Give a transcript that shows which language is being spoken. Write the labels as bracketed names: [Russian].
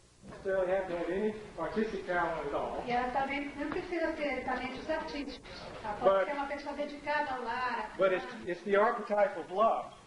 [English] Necessarily have to have any artistic talent at all. [Portuguese] E ela também não precisa ter talentos artísticos. Tá? Pode ser uma pessoa dedicada ao lar, [English] But it's the archetype of love.